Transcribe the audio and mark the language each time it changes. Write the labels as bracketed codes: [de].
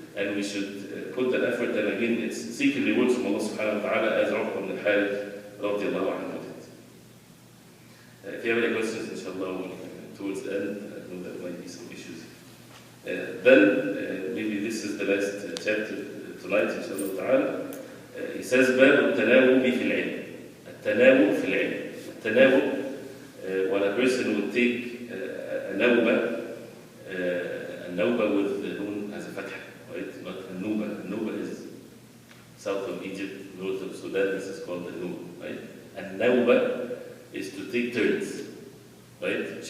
[en] And we should put that effort. And again, it's seeking rewards from Allah subhanahu wa ta'ala, as Uqba ibn Hadeeth radiallahu anhu. If you have any questions, inshallah, towards the end, I know there might be some issues. Then, maybe this is the last chapter tonight, inshallah ta'ala. He says, [ar] باب التناوب في العلم. التناوب في العلم. [en] التناوب, when a person would take a nawba with the noon as a fatha, right? Not a nuba. A nuba is south of Egypt, north of Sudan. This is called the nuba, right? And nawba is to take turns, right?